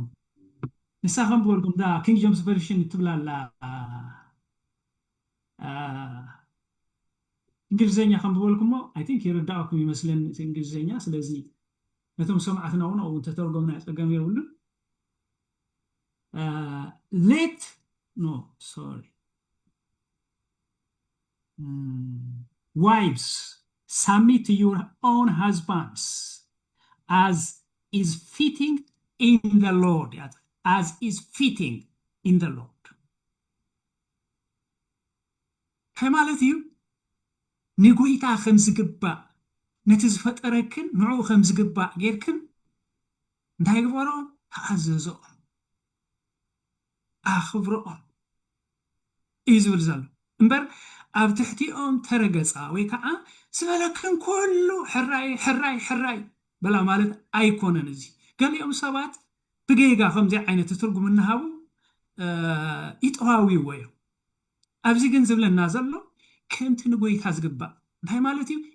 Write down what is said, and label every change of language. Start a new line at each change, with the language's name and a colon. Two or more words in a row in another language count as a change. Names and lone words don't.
Tigrinya: ንሳኸም ብበልኩም ዳ ኪንግ ጀምስ ቨርሽን ትብላ ኣላ እንግሊዘኛ ከም ብበልኩሞ
English: I think
Tigrinya: ይርዳእኩም ይመስለኒ እቲ እንግሊዘኛ። ስለዚ ነቶም ሰማዕትና እውን ኣብኡ ተተርጎምና ፀገም የብሉን።
English: let no sorry wives submit to your own husbands as is fitting in the Lord, as is fitting in the Lord.
Tigrinya: ከማለት እዩ ንጎይታ ከም ዝግባእ ነቲ ዝፈጠረክን ንዕኡ ከም ዝግባእ ጌርክን እንታይ ግበሮም? ተኣዘዞኦም ኣኽብሮኦም እዩ ዝብል ዘሎ እምበር ኣብ ትሕቲኦም ተረገፃ ወይ ከዓ ዝበለክን ኩሉ ሕራይ ሕራይ ሕራይ በላ ማለት ኣይኮነን። እዚ ገሊኦም ሰባት ብጌጋ ከምዚ ዓይነት ትርጉም እናሃቡ ይጠዋዊዎ እዮም። ኣብዚ ግን ዝብለና ዘሎ ከምቲ ንጎይታ ዝግባእ እንታይ ማለት እዩ?